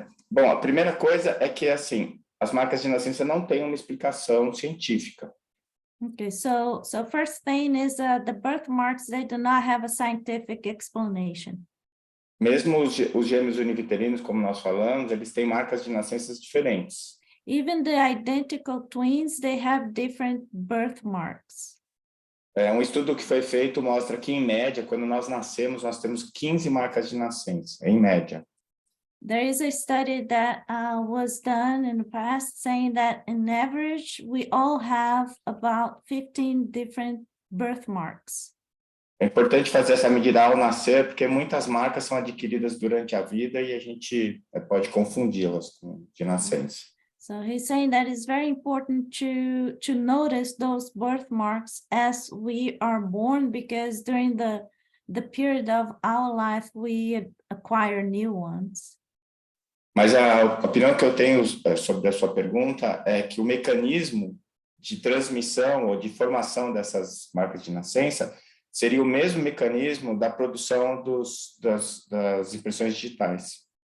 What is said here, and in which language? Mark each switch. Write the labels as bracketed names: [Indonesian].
[Portuguese] Bom, a primeira coisa é que, assim, as marcas de nascença não têm uma explicação científica. [English] Okay, so first thing is the birthmarks, they do not have a scientific explanation. [Portuguese] Mesmo os gêmeos univiterinos, como nós falamos, eles têm marcas de nascenças diferentes. [English] Even the identical twins, they have different birthmarks. [Portuguese] Um estudo que foi feito mostra que, em média, quando nós nascemos, nós temos 15 marcas de nascença, em média. [English] There is a study that was done in the past saying that in average, we all have about 15 different birthmarks. [Portuguese] É importante fazer essa medida ao nascer, porque muitas marcas são adquiridas durante a vida e a gente pode confundi-las de nascença. [English] So he's saying that it's very important to notice those birthmarks as we are born, because during the period of our life, we acquire new ones. [Portuguese] Mas a opinião que eu tenho sobre a sua pergunta é que o mecanismo de transmissão ou de formação dessas marcas de nascença seria o mesmo mecanismo da produção das impressões digitais.